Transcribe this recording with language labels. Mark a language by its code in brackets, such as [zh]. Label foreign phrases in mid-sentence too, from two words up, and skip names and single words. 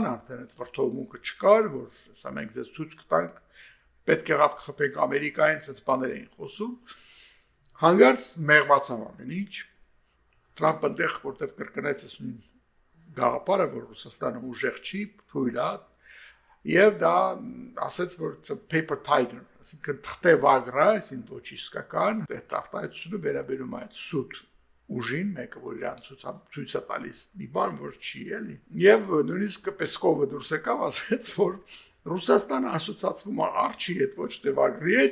[hy] արդեն այդ վրթովմունքը չկար, որ հեսա մենք ձեզ ցույց կտանք, պետք եղավ կխփենք Ամերիկային, ցած բաներ էին խոսում։ Հանգարց մեղմացավ ամեն ինչ։ Թրամփը դեղ որտեղ կրկնեց այս նույն գաղափարը, որ Ռուսաստանը ուժեղ չի, թույլ է, եւ դա ասաց, որ [en] it's a paper tiger, [hy] այսինքն թղթե վագրը, այսինքն ոչ իսկական, այդ արտահայտությունը վերաբերում է այդ սուտ ուժին, մեկը որ իրան ցույց է տալիս մի բան, որ չի էլի։ Եվ նույնիսկ Պեսկովը դուրս եկավ, ասաց, որ Ռուսաստանը ասոցացվում է արջի հետ, ոչ թե վագրի հետ,